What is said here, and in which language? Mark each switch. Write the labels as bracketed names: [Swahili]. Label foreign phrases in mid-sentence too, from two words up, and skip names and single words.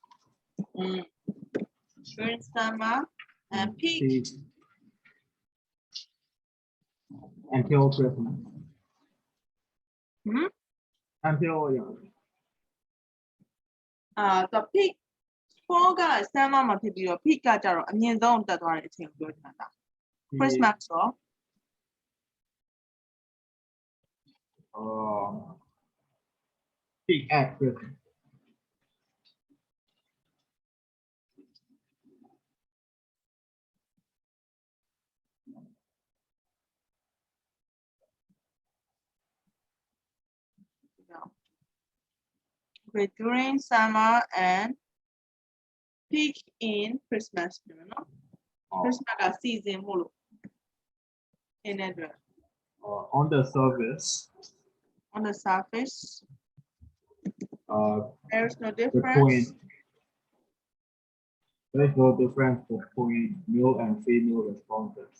[English] During summer and peak Peak until Christmas. Until the peak fall [Burmese] က summer မှာဖြစ်ပြီးတော့ peak ကကြတော့အမြင့်ဆုံးတက်သွားတဲ့အချိန်ကိုပြောချင်တာ Christmas ရော [English] peak at Christmas. Okay, during summer and peak in Christmas [Burmese] နော် Christmas က season မို့လို့ [English] in that On the surface. On the surface. There's no The difference. point. There's no difference between male and female responses.